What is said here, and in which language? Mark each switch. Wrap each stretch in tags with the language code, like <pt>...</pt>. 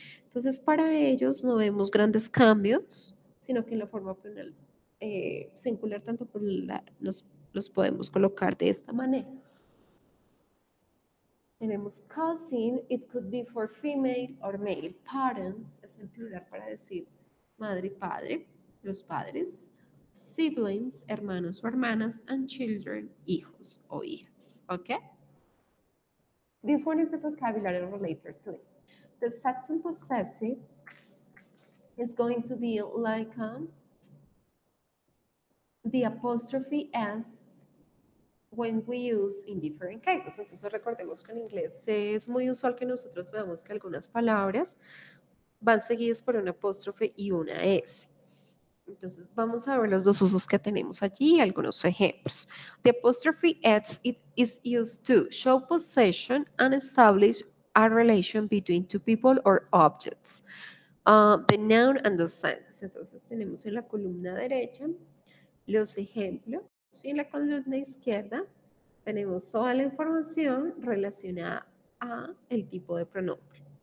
<es>Entonces, para ellos no vemos grandes cambios, sino que en la forma plural, singular tanto plural, los podemos colocar de esta manera.</es> <en>Tenemos cousin, it could be for female or male.</en> <es>Parents es el plural para decir madre y padre, los padres. Siblings, hermanos o hermanas,</es> <en>and children,</en> <es>hijos o hijas. ¿Ok?</es> <en>This one is a vocabulary related to it. The Saxon possessive is going to be like the apostrophe S when we use in different cases.</en> <es>Entonces recordemos que en inglés es muy usual que nosotros veamos que algunas palabras van seguidas por una apóstrofe y una S. Entonces vamos a ver los dos usos que tenemos allí, algunos ejemplos.</es> <en>The apostrophe S it is used to show possession and establish a relation between two people or objects. The noun and the sentence.</en> <es>Entonces tenemos en la columna derecha los ejemplos y en la columna izquierda tenemos toda la información relacionada a el tipo de pronombre.</es>